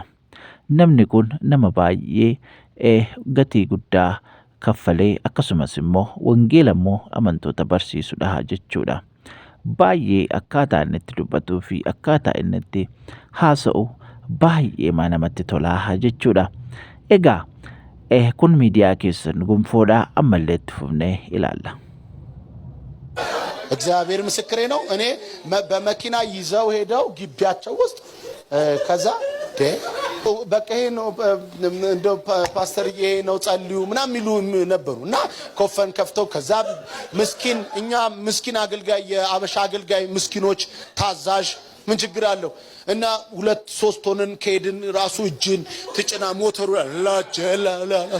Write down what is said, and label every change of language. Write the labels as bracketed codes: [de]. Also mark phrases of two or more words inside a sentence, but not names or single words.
[om] Namni kun nama baay'ee gatii guddaa kaffalee akkasumas immoo wangeela immoo amantoota barsiisudha jechuudha. Baay'ee akkaataa inni itti dubbatuu fi akkaataa inni itti haasa'u baay'ee namatti tolaa jechuudha. Egaa kun miidiyaa keessan gonfoodhaa ammallee itti fufnee ilaalla. [am] እግዚአብሔር ምስክሬ ነው። እኔ በመኪና ይዘው ሄደው ግቢያቸው ውስጥ ከዛ በቃ ይሄ ነው እንደው ፓስተርዬ ነው ጸልዩ ምናምን ሚሉ ነበሩና ኮፈን ከፍተው ከዛ ምስኪን እኛ ምስኪን አገልጋይ የአበሻ አገልጋይ ምስኪኖች ታዛዥ ምን ችግር አለው እና 2-3 ሆነን ከሄድን ራሱ እጅን ትጭና ሞተሩ ላጀላላ